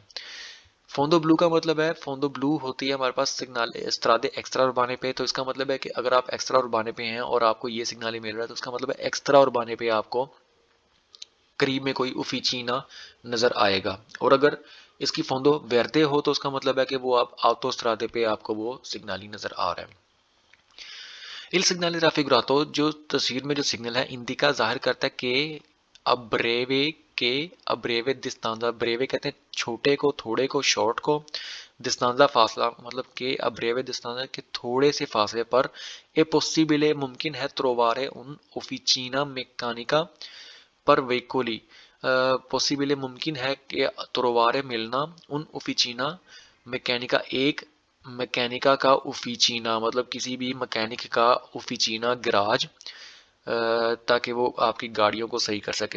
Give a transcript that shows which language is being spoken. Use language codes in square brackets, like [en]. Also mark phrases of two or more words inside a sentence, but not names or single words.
[it] fondo blu [ur] کا مطلب ہے، [it] fondo blu [ur] ہوتی ہے ہمارے پاس [it] segnale strade extra urbane [ur] پہ، تو اس کا مطلب ہے کہ اگر آپ [it] extra urbane [ur] پہ ہیں اور آپ کو یہ سگنال مل رہا ہے تو اس کا مطلب ہے [it] extra urbane [ur] پہ آپ کو قریب میں کوئی افیچینا نظر آئے گا۔ اور اگر اس کی [it] fondo verde [ur] ہو تو اس کا مطلب ہے کہ وہ آپ آٹو استرادے پہ آپ کو وہ سگنالی نظر آ رہا ہے۔ [it] Il segnale raffigurato [ur] جو تصویر میں جو سگنل ہے اندیکا ظاہر کرتا ہے کہ [it] a breve distanza, [ur] بریوے کہتے ہیں چھوٹے کو، تھوڑے کو، شارٹ کو، دستانزا فاصلہ مطلب کہ [it] a breve distanza [ur] کے تھوڑے سے فاصلے پر [it] è possibile [ur] ممکن ہے [it] trovare un'officina meccanica per veicoli, [ur] پوسیبل ممکن ہے کہ تروارے ملنا [it] un'officina meccanica, [ur] ایک میکینیکا کا اوفیچینا مطلب کسی بھی میکینک کا اوفیچینا گراج، تاکہ وہ آپ کی گاڑیوں کو صحیح کر سکے۔